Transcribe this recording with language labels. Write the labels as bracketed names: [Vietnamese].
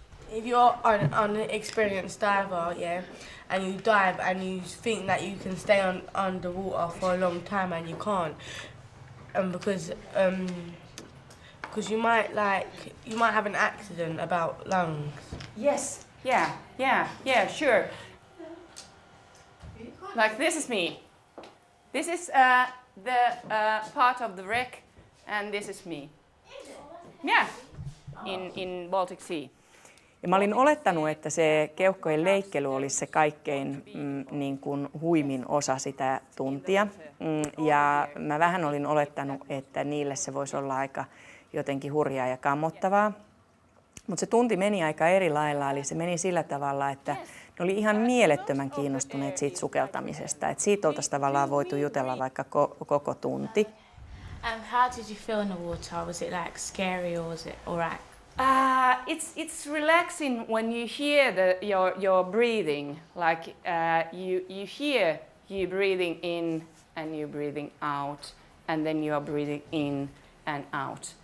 [English] If you're an experienced diver, yeah, and you dive and you think that you can stay underwater for a long time and you can't, and because you might have an accident about lungs. Yes. Yeah. Sure. Like this is me. This is the part of the wreck, and this is me. Yeah. In Baltic Sea. [Finnish] Ja mä olin olettanut, että se keuhkojen leikkely olisi se kaikkein niin kuin huimin osa sitä tuntia. Ja mä vähän olin olettanut, että niille se voisi olla aika jotenkin hurjaa ja kammottavaa. Mutta se tunti meni aika eri lailla, eli se meni sillä tavalla, että ne oli ihan mielettömän kiinnostuneet siitä sukeltamisesta. Että siitä oltaisiin tavallaan voitu jutella vaikka koko tunti. [English] And how did you feel in the water? Was it like scary or was it alright? It's relaxing when you hear your breathing. Like you hear you breathing in and you breathing out, and then you are breathing in and out.